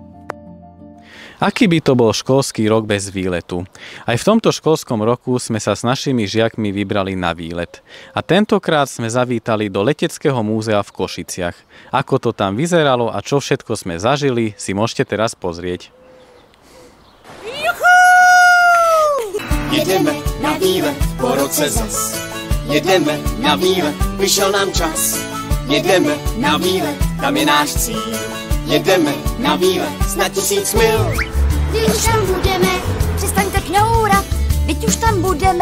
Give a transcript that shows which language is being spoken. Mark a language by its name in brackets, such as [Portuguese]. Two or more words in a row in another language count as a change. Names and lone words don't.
[Slovak] Aký by to bol školský rok bez výletu? Aj v tomto školskom roku sme sa s našimi žiakmi vybrali na výlet. A tentokrát sme zavítali do Leteckého múzea v Košiciach. Ako to tam vyzeralo a čo všetko sme zažili, si môžete teraz pozrieť. [Czech] Jedeme na výlet po roce zas. Jedeme na výlet, vyšel nám čas. Jedeme na výlet, tam je náš cíl. Jedeme na výlet na 1000 mil. Když už tam budeme, přestaňte kňourat, teď už tam budeme.